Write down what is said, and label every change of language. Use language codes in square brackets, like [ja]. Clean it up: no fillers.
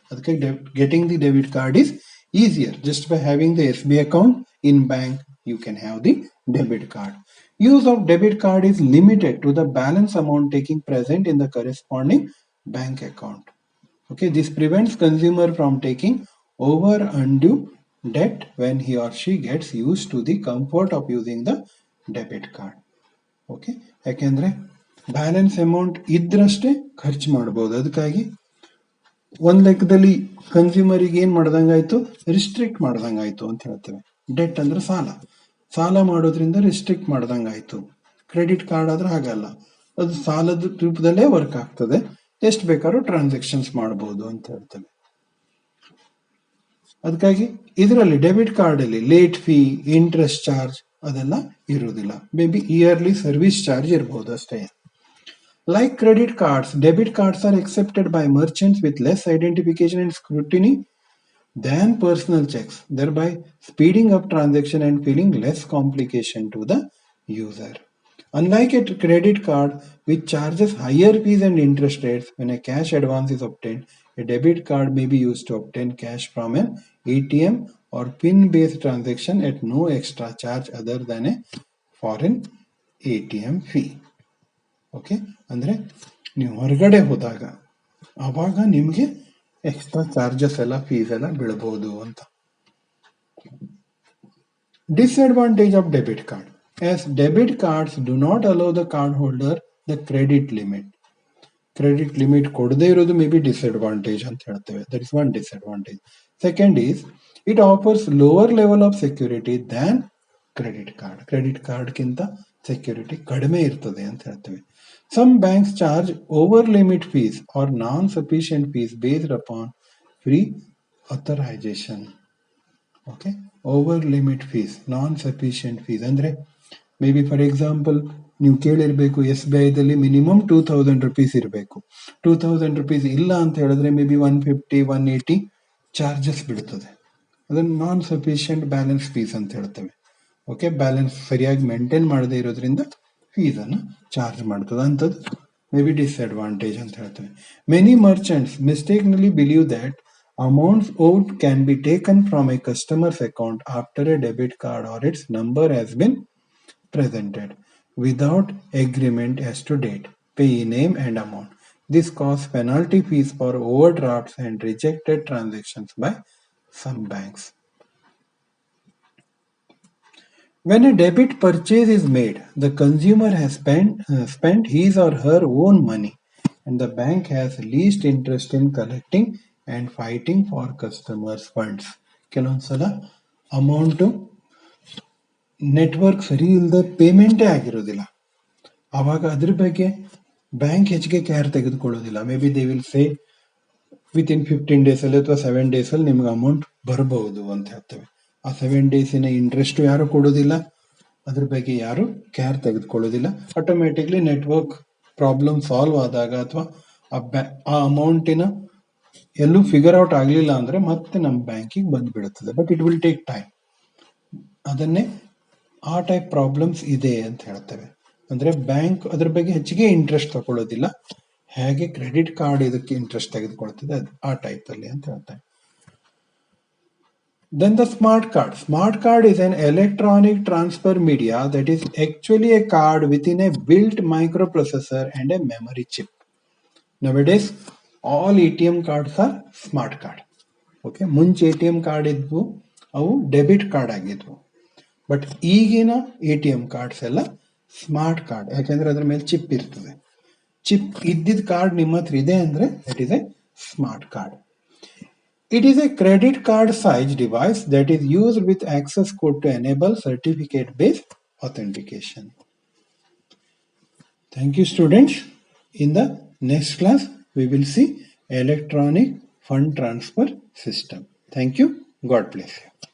[en] ಅದಕ್ಕೆ getting the debit card is easier. Just by having the SBI account in bank you can have the debit card. Use of debit card is limited to the balance amount taking present in the corresponding bank account. Okay, this prevents consumer from taking over undue debt when he or she gets used to the comfort of using the debit card. [kn] Okay, ಯಾಕೆಂದ್ರೆ balance amount ಇದ್ರಷ್ಟೇ ಖರ್ಚು ಮಾಡಬಹುದು. ಅದಕ್ಕಾಗಿ ಒಂದ್ ಲೆಕ್ಕದಲ್ಲಿ ಕನ್ಸ್ಯೂಮರಿಗೆ ಏನ್ ಮಾಡ್ದಂಗಾಯ್ತು, restrict ಮಾಡ್ದಂಗಾಯ್ತು ಅಂತ ಹೇಳ್ತೇವೆ. Debt ಅಂದ್ರೆ ಸಾಲ ಮಾಡೋದ್ರಿಂದ ರಿಸ್ಟ್ರಿಕ್ಟ್ ಮಾಡ್ದಂಗಾಯ್ತು. ಕ್ರೆಡಿಟ್ ಕಾರ್ಡ್ ಆದ್ರೆ ಹಾಗಲ್ಲ, ಅದು ಸಾಲದ ರೂಪದಲ್ಲೇ ವರ್ಕ್ ಆಗ್ತದೆ, ಎಷ್ಟು ಬೇಕಾದ್ರೂ ಟ್ರಾನ್ಸಾಕ್ಷನ್ಸ್ ಮಾಡಬಹುದು ಅಂತ ಹೇಳ್ತೇವೆ. ಅದಕ್ಕಾಗಿ ಇದರಲ್ಲಿ ಡೆಬಿಟ್ ಕಾರ್ಡ್ ಅಲ್ಲಿ ಲೇಟ್ ಫೀ, ಇಂಟ್ರೆಸ್ಟ್ ಚಾರ್ಜ್ ಅದೆಲ್ಲ ಇರುವುದಿಲ್ಲ. May be yearly service charge ಇರಬಹುದು ಅಷ್ಟೇ. [en] Like credit cards, debit cards are accepted by merchants with less identification and scrutiny than personal checks, thereby speeding up transaction and feeling less complication to the user. Unlike a credit card which charges higher fees and interest rates when a cash advance is obtained, a debit card may be used to obtain cash from an ATM or PIN-based transaction at no extra charge other than a foreign ATM fee. [kn] Okay, ಅಂದರೆ ನೀವು ಹೊರಗಡೆ ಹೋದಾಗ ಆವಾಗ ನಿಮಗೆ extra charges ಎಲ್ಲ fees ಎಲ್ಲ ಬೀಳಬಹುದು ಅಂತ. [en] Disadvantage of debit card. As debit cards do not allow the card holder the credit limit. [kn] Credit limit ಕೊಡದೇ ಇರೋದು ಮೇ ಬಿ ಡಿಸ್ಅಡ್ವಾಂಟೇಜ್ ಅಂತ ಹೇಳ್ತೇವೆ. [en] That is one disadvantage. Second is it offers lower level of security than credit card. [kn] Credit ಕಾರ್ಡ್ಗಿಂತ security ಕಡಿಮೆ ಇರ್ತದೆ ಅಂತ ಹೇಳ್ತೇವೆ. [en] Some banks charge over limit fees or non-sufficient fees based upon free authorization. [kn] Okay, [en] over limit fees, non-sufficient fees [kn] ಅಂದ್ರೆ may be for example ನೀವು ಕೇಳಿರ್ಬೇಕು SBI ದಲ್ಲಿ minimum 2,000 rupees ಇರಬೇಕು. 2,000 rupees ಇಲ್ಲ ಅಂತ ಹೇಳಿದ್ರೆ ಮೇ ಬಿ 150, 180 ಚಾರ್ಜಸ್ ಬಿಡ್ತದೆ. ಅದನ್ನು ನಾನ್ ಸಫಿಷಿಯಂಟ್ ಬ್ಯಾಲೆನ್ಸ್ ಫೀಸ್ ಅಂತ ಹೇಳ್ತೇವೆ. ಓಕೆ, ಬ್ಯಾಲೆನ್ಸ್ ಸರಿಯಾಗಿ ಮೇಂಟೈನ್ ಮಾಡದೇ ಇರೋದ್ರಿಂದ ಫೀಸ್ ಅನ್ನು ಚಾರ್ಜ್ ಮಾಡ್ತದೆ. ಅಂಥದ್ದು ಮೇ ಬಿ ಡಿಸ್ಅಡ್ವಾಂಟೇಜ್ ಅಂತ ಹೇಳ್ತೇವೆ. [en] Many merchants ಮಿಸ್ಟೇಕ್ನಲ್ಲಿ believe that amounts owed can be taken from a customer's account after a debit card or its number has been presented without agreement as to date, payee name and amount. This causes penalty fees for overdrafts and rejected transactions by some banks. When a debit purchase is made, the consumer has spent his or her own money and the bank has least interest in collecting and fighting for customers' funds. [kn] ಕೆಲವೊಂದ್ಸಲ amount network ಸರಿ ಇಲ್ಲದೆ ಪೇಮೆಂಟೇ ಆಗಿರೋದಿಲ್ಲ. ಆವಾಗ ಅದ್ರ ಬಗ್ಗೆ bank ಹೆಚ್ಚಿಗೆ care ತೆಗೆದುಕೊಳ್ಳೋದಿಲ್ಲ. [en] maybe they will say within 15 days [kn] ಅಲ್ಲಿ ಅಥವಾ 7 days ನಿಮ್ಗೆ ಅಮೌಂಟ್ ಬರಬಹುದು ಅಂತ ಹೇಳ್ತೇವೆ. ಆ 7 days ಇಂಟ್ರೆಸ್ಟ್ ಯಾರು ಕೊಡೋದಿಲ್ಲ, ಅದ್ರ ಬಗ್ಗೆ ಯಾರು care ತೆಗೆದುಕೊಳ್ಳೋದಿಲ್ಲ. Automatically network problem solve ಆದಾಗ ಅಥವಾ ಆ ಅಮೌಂಟಿನ ಎಲ್ಲೂ ಫಿಗರ್ ಔಟ್ ಆಗಲಿಲ್ಲ ಅಂದ್ರೆ ಮತ್ತೆ ನಮ್ಮ ಬ್ಯಾಂಕಿಗೆ ಬಂದ್ಬಿಡುತ್ತದೆ. [en] But it will take time. [kn] ಅದನ್ನೇ ಆ ಟೈಪ್ ಪ್ರಾಬ್ಲಮ್ಸ್ ಇದೆ ಅಂತ ಹೇಳ್ತೇವೆ. ಅಂದ್ರೆ ಬ್ಯಾಂಕ್ ಅದ್ರ ಬಗ್ಗೆ ಹೆಚ್ಚಿಗೆ ಇಂಟ್ರೆಸ್ಟ್ ತಗೊಳ್ಳೋದಿಲ್ಲ, ಹೇಗೆ ಕ್ರೆಡಿಟ್ ಕಾರ್ಡ್ ಇದಕ್ಕೆ ಇಂಟ್ರೆಸ್ಟ್ ತೆಗೆದುಕೊಳ್ತದೆ ಆ ಟೈಪ್ ಅಲ್ಲಿ ಅಂತ ಹೇಳ್ತಾರೆ. [en] Then the smart card. Smart card is an electronic transfer media that is actually a card within a built microprocessor and a memory chip. Nowadays, all ATM cards are smart card. [kn] Okay, ಮುಂಚೆ ATM card ಇದ್ವು, ಅವು debit card ಆಗಿದ್ವು. But ಈಗಿನ ATM cards ಎಲ್ಲ smart card, ಯಾಕೆಂದ್ರೆ ಅದ್ರ ಮೇಲೆ chip ಇರ್ತದೆ. ಚಿಪ್ ಇದ್ದಿದ್ದ ಕಾರ್ಡ್ ನಿಮ್ಮ ಹತ್ರ ಇದೆ ಅಂದ್ರೆ [en] That is a smart card. It is a credit card size device that is used with access code to enable certificate-based authentication. Thank you, students. In the next class, we will see electronic fund transfer system. Thank you. God bless you.